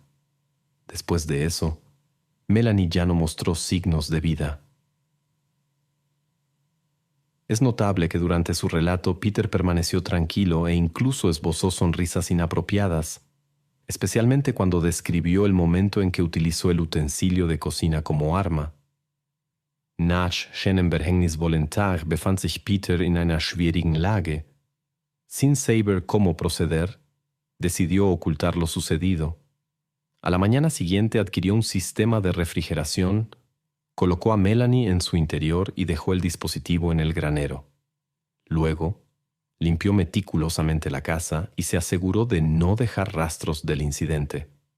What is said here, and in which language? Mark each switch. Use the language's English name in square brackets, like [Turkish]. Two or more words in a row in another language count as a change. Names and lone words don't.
[Spanish] Después de eso, Melanie ya no mostró signos de vida. Es notable que durante su relato Peter permaneció tranquilo e incluso esbozó sonrisas inapropiadas, especialmente cuando describió el momento en que utilizó el utensilio de cocina como arma. [German] Nach seinem Verhängnis befand sich Peter in einer schwierigen Lage. [Spanish] Sin saber cómo proceder, decidió ocultar lo sucedido. A la mañana siguiente adquirió un sistema de refrigeración, colocó a Melanie en su interior y dejó el dispositivo en el granero. Luego, limpió meticulosamente la casa y se aseguró de no dejar rastros del incidente.